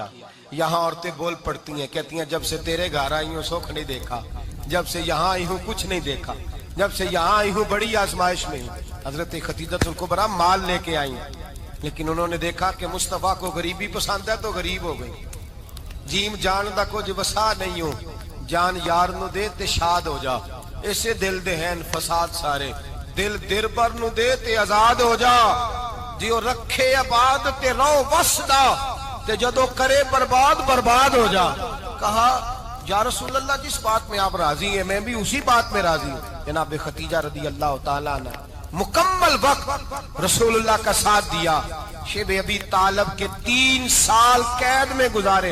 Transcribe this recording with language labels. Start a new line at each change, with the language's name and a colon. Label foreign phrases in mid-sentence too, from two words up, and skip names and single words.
Urdu: یہاں عورتیں بول پڑتی ہیں، کہتی ہیں جب سے تیرے گھر آئی ہوں سکھ نہیں دیکھا، جب سے یہاں آئی ہوں کچھ نہیں دیکھا، جب سے یہاں آئی ہوں بڑی آزمائش میں ہوں۔ حضرت ختیجہ الکبریٰ مال لے کے آئی، لیکن انہوں نے دیکھا کہ مصطفیٰ کو غریبی پسند ہے تو غریب ہو گئی۔
Punjabi: جیم جان دا کچھ وسا نہیں ہو، جان یار نو دے تے شاد ہو جا، اسے دل دے ہیں فساد سارے، دل دربر نو دے تے آزاد ہو جا، دیو رکھے آباد تے رو وسدا تے جدو کرے برباد ہو جا۔
Urdu: کہا
Arabic: یا رسول اللہ
Urdu: جس بات میں آپ راضی ہیں میں بھی اسی بات میں راضی ہوں۔ جناب ختیجہ
Arabic: رضی اللہ تعالیٰ عنہ
Urdu: مکمل وقت رسول اللہ کا ساتھ دیا۔ شیب ابی طالب کے 3 سال قید میں گزارے۔